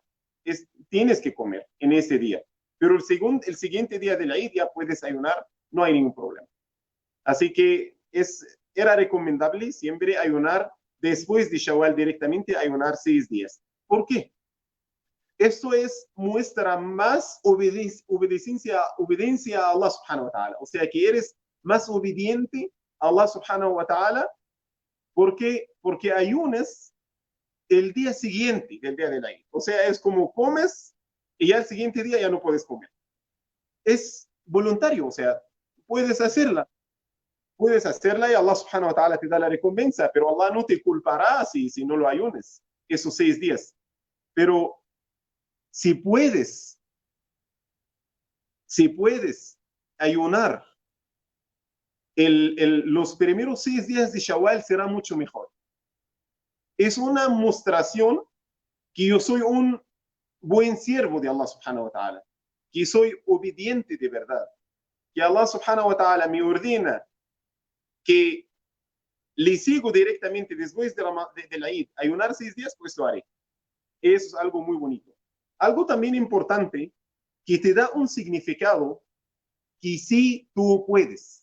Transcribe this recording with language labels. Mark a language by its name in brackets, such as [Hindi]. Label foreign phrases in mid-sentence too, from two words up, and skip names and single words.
[Spanish] Tienes que comer en ese día. Pero el siguiente día de la Eid ya puedes ayunar, no hay ningún problema. Así que era recomendable siempre ayunar después de Shawwal directamente, ayunar 6 días. ¿Por qué? Esto muestra más obediencia a [Arabic] الله سبحانه وتعالى. [Spanish] O sea, que eres más obediente a [Arabic] الله سبحانه وتعالى [Spanish] porque ayunas el día siguiente del día de la Eid. O sea, es como comes y ya el siguiente día ya no puedes comer. Es voluntario, o sea, puedes hacerla. Puedes hacerla y [Arabic] الله سبحانه وتعالى [Spanish] te da la recompensa, pero Allah no te culpará si no lo ayunes esos 6 días. Pero si puedes ayunar los primeros 6 días de Shawwal, será mucho mejor. Es una demostración que yo soy un buen siervo de [Arabic] الله سبحانه وتعالى, [Spanish] que soy obediente de verdad, que [Arabic] الله سبحانه وتعالى [Spanish] me ordena que le sigo directamente después de la Eid, ayunar 6 días, pues lo haré. Eso es algo muy bonito. Algo también importante que te da un significado que sí tú puedes.